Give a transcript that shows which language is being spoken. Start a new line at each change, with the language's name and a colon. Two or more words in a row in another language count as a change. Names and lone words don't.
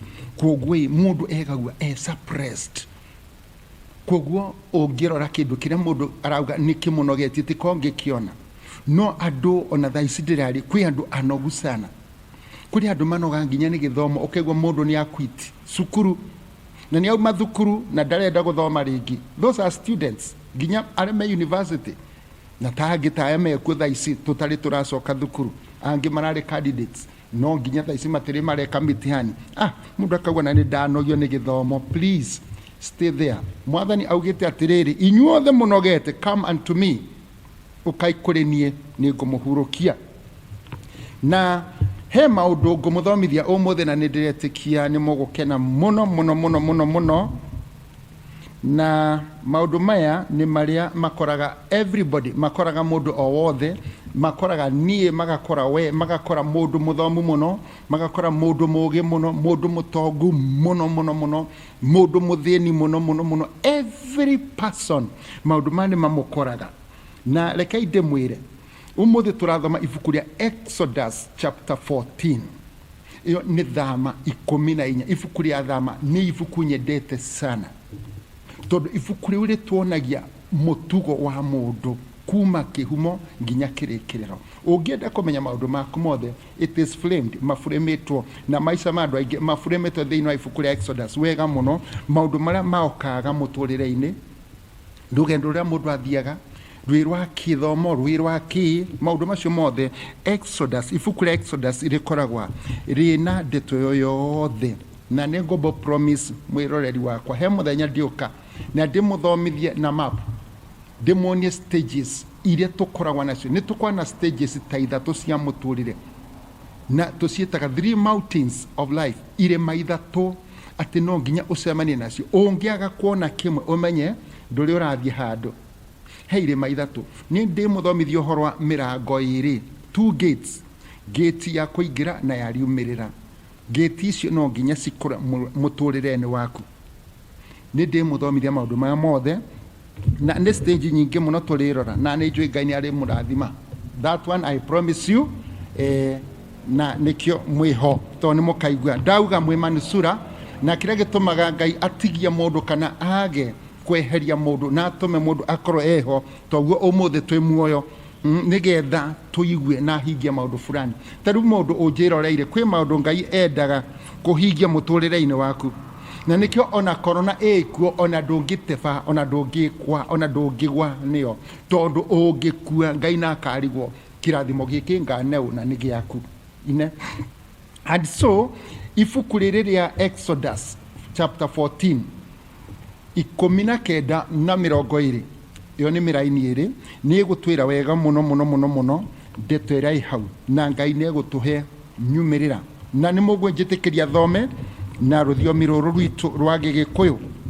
Kikuyu: Koguo mundu egagua suppressed. Koguo ungirora kindu kiria mundu arauga ni kimunogetie tikonge kiona. No andu ona thaici ndirari, kwi andu anogu sana, kuri andu manoga nginya ni githomo, ukegwa mundu ni akwiti sukuru na ni auma thukuru na ndarenda guthoma ringi.
English: Those are students
Kikuyu: nginya areme university, na taangi ta meku thaici tutari turacoka thukuru, angi marari candidates, no nginya thaici matiri mareka mitihani. Mundu akauga na ni ndanogio ni githomo.
English: Please stay there.
Kikuyu: Mwathani augite atiriri, inyuothe munogete,
English: come unto me,
Kikuyu: ukai kuri nie ningumuhurukia. Na he maundu ngumuthomithia umuthe na nindiretikia ni mugukena muno muno muno muno muno. Na maundu maya ni maria makoraga everybody, makoraga mundu o wothe, makoraga nie, magakora we, magakora mundu muthomu muno, magakora mundu mugi muno, mundu mutongu muno muno muno, mundu muthini muno muno muno.
English: Every person
Kikuyu: maundu mani mamukoraga. Na reke ndimwire, umuthi turathoma ibuku ria Exodus chapter 14. Iyo ni thama 14. Ibuku ria thama ni ibuku nyendete sana. Tondu ibuku riu rituonagia mutugo wa mundu kuma kihumo nginya kirikiriro. Ungienda kumenya maundu maku mothe,
English: it is framed,
Kikuyu: mafuremetwo na maisha ma andu aingi mafuremetwo thiini wa ibuku ria Exodus wega muno. Maundu maria maokaga muturire-ini, rugendo ruria mundu athiaga, rwi rwa kithomo, rwi rwa ki, maundu macio mothe. Exodus, ibuku ria Exodus rikoragwa rina ndeto yothe. Na ningombo promise mwiroreri wakwa, he muthenya ndiuka na ndimuthomithie na map, ndimuonie stages iria tukoragwa nacio. Ni tukwa na stages ta ithatu cia muturire, na tucietaga
English: 3 mountains of life,
Kikuyu: irema ithatu ati no nginya ucemanie nacio. Ungiaga kuona kimwe umenye nduri urathie handu. He irema ithatu. Ni ndimuthomithie uhoro wa mirango iri,
English: 2 gates,
Kikuyu: gate ya kuingira na ya riumirira. Gate icio no nginya cikora muturire-ini waku. Ni ndimuthomithia maundu maya mothe, na ni stage nyingi muno turirora, na ni njui Ngai ni ari murathima.
English: That one I promise you.
Kikuyu: Na nikio mwiho to ni mukaigua ndauga mwi manusura, na kira gitumaga Ngai atigia mundu kana age kweheria mundu na atume mundu akorwo eho, toguo umuthi twi muoyo nigetha tuigue na hingia maundu fulani. Taru mundu unjiroreire kwi maundu Ngai endaga kuhingia muturire-ini waku. Na nikio ona korona ekuo, ona ndungiteba, ona ndungikwa, ona ndungigwa nio, tondu ungikua Ngai na akarigwo kirathimo giki nganeu na nigiaku ine.
English: And so
Kikuyu: ibuku riri ria Exodus chapter 14 19 na 20, iyo ni miraini iri, ni gutwira wega muno muno muno muno ndeto ira ihau, na Ngai ni gutuhe nyumirira. Na ni mugwe njitikiria thome na ruthiomi ruru rwitu rwa Gikuyu.